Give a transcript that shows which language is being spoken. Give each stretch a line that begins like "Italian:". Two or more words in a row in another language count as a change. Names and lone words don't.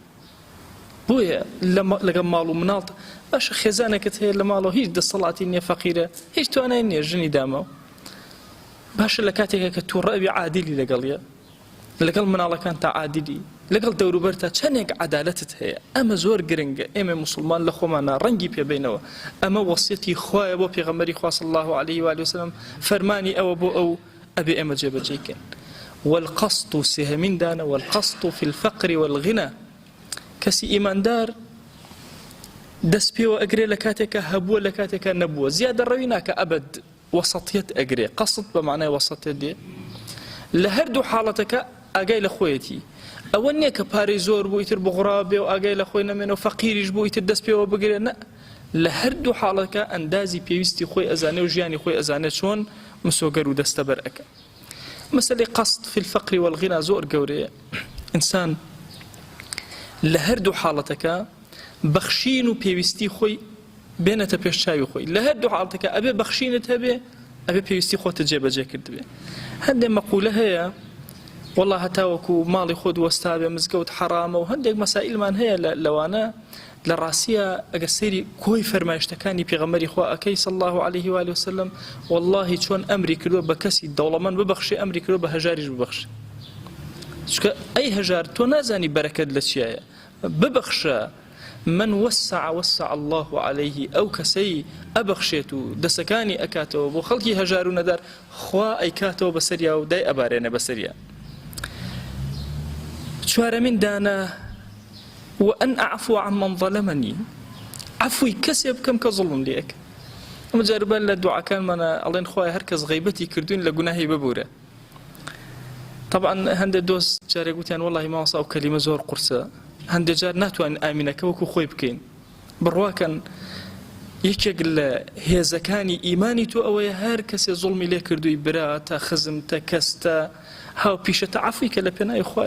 Central Kurdish: بۆیە لەگەڵ ماڵ و مناڵ باشە خێزانێکت هەیە لە ماڵەوە هیچ دەسەڵاتی نییە فەقیرە هیچ توانای نییە ژنی دامەوە باشە لە کاتێکە کە تووڕەبی عادیلی لەگەڵیە لەگەڵ مناڵەکان تا عادیلی لەگەڵ دەوروبەر تا چەندێک عەدالەتت هەیە. ئەمە زۆر گرنگە ئێمە موسڵمان لە خۆمانە ڕەنگی پێبینەوە. ئەمە وەسیەتی خۆیە بۆ پێغەمبەری خوا
Arabic: صلی الله عليه و آله وسلم
Central Kurdish: فەرمانی ئەوە بۆ ئەو ئەبێ ئێمە جێبەجێکەین.
Arabic: والقسط
Central Kurdish: سێهەمین دانە
Arabic: والقسط في الفقر والغنى.
Central Kurdish: کەسی ئیماندار دەست پێوە ئەگرێ لە کاتێکە هەبووە لە کاتێکە نەبووە زیادە ڕەوی ناکە ئەبەد وەسەطیەت ئەگرێ. قەسط بە معنای وەسەطیەت دێ لە هەردوو حاڵەتەکە ئاگای لە خۆیەتی. ئەوە نییە کە پارەی زۆر بوو ئیتر بغڕا بێ و ئاگای لە خۆی نەمێنەوە فەقیریش بوو ئیتر دەست پێوە بگرێ نە لە هەردوو حاڵەکە ئەندازی پێویستی خۆی ئەزانێ و ژیانی خۆی ئەزانێت چۆن مسۆگەر و دەستە بەر ئەکە. مەسەلەی
Arabic: قەسط في الفقر والغنى
Central Kurdish: زۆر گەورەیە. ئینسان لە هەردوو حاڵەتەکە بەخشین و پێویستی خۆی بێنێتە پێش چاوی خۆی. لە هەردوو حاڵەتەکە ئەبێ بەخشینت هەبێ ئەبێ پێویستی خۆتە جێبەجێ کرد بێ. هەندێک مەقولە هەیە والله هەتاوەکو ماڵی خۆت وەستابێ مزگەوت حرامە و هەندێک مەسائلمان هەیە لەوانە لە ڕاستیە ئەگە سەیری کۆی فەرمایشتەکانی پێغەمبەری خوا ئەکەی
Arabic: صلی الله عليه و آله وسلم
Central Kurdish: والله چۆن ئەمری کردووە بە کەسی دەوڵەمەند ببەخشێ ئەمری کردووە بە هەژاریش ببەخشێ. چونکە ئەی هەژار تۆ نازانی بەرەکەت لە چیایە ببەخشە.
Arabic: من وسع الله عليه
Central Kurdish: ئەو کەسەی ئەبەخشێت و دەسەکانی ئەکاتەوە بۆ خەڵکی هەژار و نەدار خوا ئەیکاتەوە بەسەریا و دای ئەبارێنە بەسەریا. چوارەمین دانە
Arabic: وأن أعفو عمن ظلمني
Central Kurdish: عفوی کەسێ بکەم کە زوڵم لێ ئەکا. ئەمە جاربان لە دوعاکانمانە ئەڵێن خوای هەر کەس غەیبەتی کردوین لە گوناهی ببورە. طبعا هەندێک دۆست جارێک گوتیان وەڵڵاهی مامۆستا ئەو کەلیمە زۆر قورسە هەندێک جار ناتوانین ئامینەکە وەکو خۆی بکەین. بڕواکەن یەکێک لە هێزەکانی ئیمانی تۆ ئەوەیە هەر کەسێ زوڵمی لێ کردووی برا تا خزم تا کەس تا هاو پیشە تا عەفوی کە لە پێناوی خوایە.